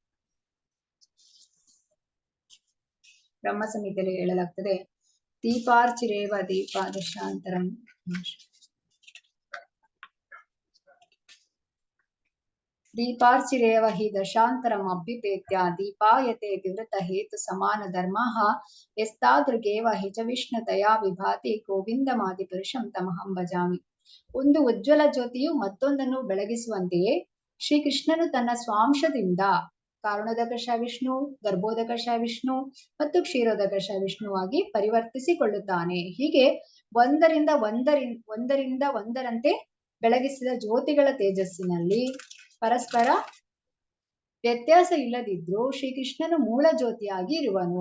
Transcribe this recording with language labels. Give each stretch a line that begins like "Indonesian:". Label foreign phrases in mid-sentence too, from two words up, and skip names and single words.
Kannada: ಬ್ರಹ್ಮ ಸಂಹಿತೆಯಲ್ಲಿ ಹೇಳಲಾಗ್ತದೆ,
Sanskrit: ದೀಪಾರ್ಚಿರೇವ ದೀಪಾದಶಾಂತರಂ ದೀಪಾರ್ಚಿರೇವ ಹಿ ದಶಾಂತರಂ ಅಭ್ಯುಪೇತ್ಯ ದೀಪಾಯತೆ ವಿವೃತ ಹೇತು ಸಮಾನ ಧರ್ಮಃ ಯಸ್ತಾದೃಗೇವ ಹಿ ಚ ವಿಷ್ಣುತಯಾ ವಿಭಾತಿ ಗೋವಿಂದಮಾದಿ ಪುರುಷಂ ತಮಹಂ ಭಜಾಮಿ.
Kannada: ಒಂದು ಉಜ್ವಲ ಜ್ಯೋತಿಯು ಮತ್ತೊಂದನ್ನು ಬೆಳಗಿಸುವಂತೆಯೇ ಶ್ರೀಕೃಷ್ಣನು ತನ್ನ ಸ್ವಾಂಶದಿಂದ ಕಾರಣೋದಕ ವಿಷ್ಣು, ಗರ್ಭೋದಕ ವಿಷ್ಣು ಮತ್ತು ಕ್ಷೀರೋದಕ ವಿಷ್ಣುವಾಗಿ ಪರಿವರ್ತಿಸಿಕೊಳ್ಳುತ್ತಾನೆ. ಹೀಗೆ ಒಂದರಿಂದ ಒಂದರಂತೆ ಬೆಳಗಿಸಿದ ಜ್ಯೋತಿಗಳ ತೇಜಸ್ಸಿನಲ್ಲಿ ಪರಸ್ಪರ ವ್ಯತ್ಯಾಸ ಇಲ್ಲದಿದ್ರು ಶ್ರೀಕೃಷ್ಣನು ಮೂಲ ಜ್ಯೋತಿಯಾಗಿ ಇರುವನು.